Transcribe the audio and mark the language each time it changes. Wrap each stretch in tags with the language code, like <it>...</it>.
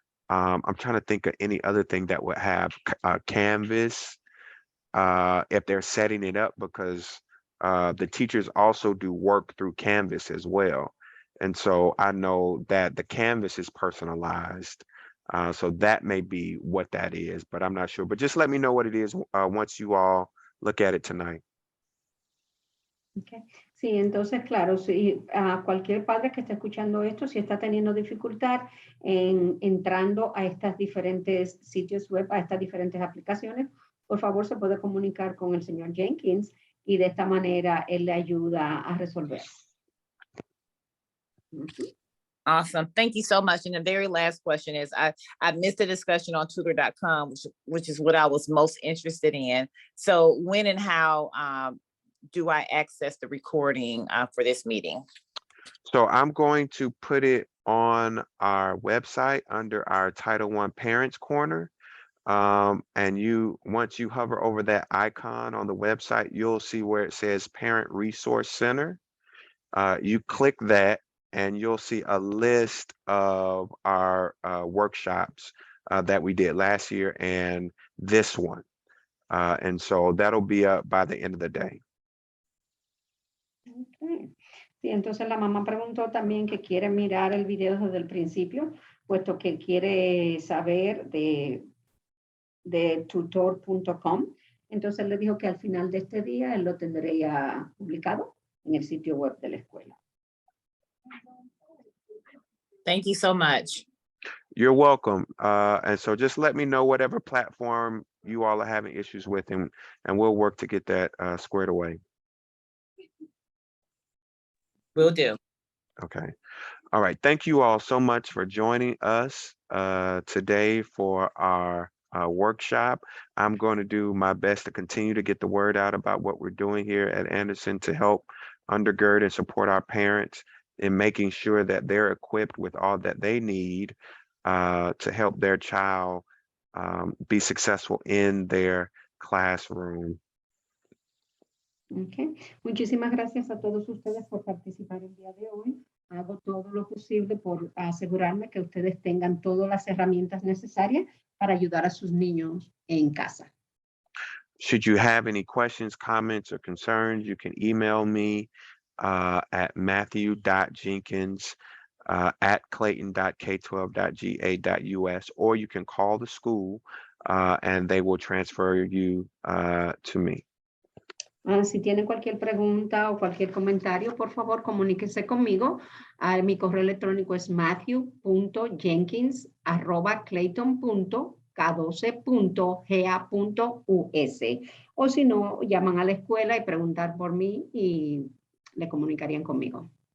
<en>I'm trying to think of any other thing that would have Canvas, if they're setting it up, because the teachers also do work through Canvas as well. And so I know that the Canvas is personalized. So that may be what that is, but I'm not sure. But just let me know what it is once you all look at it tonight. Okay.</en> <es>Sí, entonces, claro, si cualquier padre que esté escuchando esto, si está teniendo dificultad en entrando a estas diferentes sitios web, a estas diferentes aplicaciones, por favor se puede comunicar con el señor Jenkins y de esta manera él le ayuda a resolver.</es> <en>Awesome. Thank you so much. And the very last question is, I missed the discussion on tutor.com, which is what I was most interested in. So when and how do I access the recording for this meeting? So I'm going to put it on our website under our Title I Parents Corner. And once you hover over that icon on the website, you'll see where it says Parent Resource Center. You click that and you'll see a list of our workshops that we did last year and this one. And so that'll be up by the end of the day. Okay.</en> <es>Sí, entonces la mamá preguntó también que quiere mirar el video desde el principio, puesto que quiere saber de tutor.com. Entonces le dijo que al final de este día él lo tendría publicado en el sitio web de la escuela.</es> <en>Thank you so much. You're welcome. And so just let me know whatever platform you all are having issues with, and we'll work to get that squared away. Will do. Okay. All right. Thank you all so much for joining us today for our workshop. I'm going to do my best to continue to get the word out about what we're doing here at Anderson to help undergird and support our parents in making sure that they're equipped with all that they need to help their child be successful in their classroom. Okay.</en> <es>Muchísimas gracias a todos ustedes por participar el día de hoy. Hago todo lo posible por asegurarme que ustedes tengan todas las herramientas necesarias para ayudar a sus niños en casa.</es> <en>Should you have any questions, comments, or concerns, you can email me at matthew.jenkins@clayton.k12.ga.us, or you can call the school and they will transfer you to me.</en> <es>Si tienen cualquier pregunta o cualquier comentario, por favor, comuníquese conmigo. Mi correo electrónico es matthew.jenkins@clayton.k12.ga.us. O si no, llaman a la escuela y preguntar por mí y le comunicarían conmigo.</es>